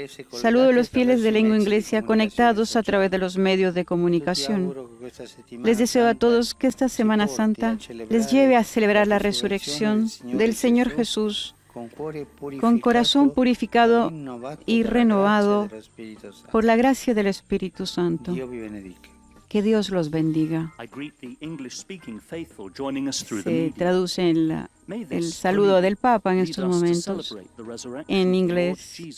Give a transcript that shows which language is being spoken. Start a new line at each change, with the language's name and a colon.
Spanish: Saludo a los fieles de lengua inglesa conectados a través de los medios de comunicación. Les deseo a todos que esta Semana Santa les lleve a celebrar la resurrección del Señor Jesús con corazón purificado y renovado por la gracia del Espíritu Santo. Que Dios los bendiga.
English: I greet the English-speaking faithful joining us through the
Spanish: Se
English: media.
Spanish: traduce en el saludo del Papa en estos momentos en inglés.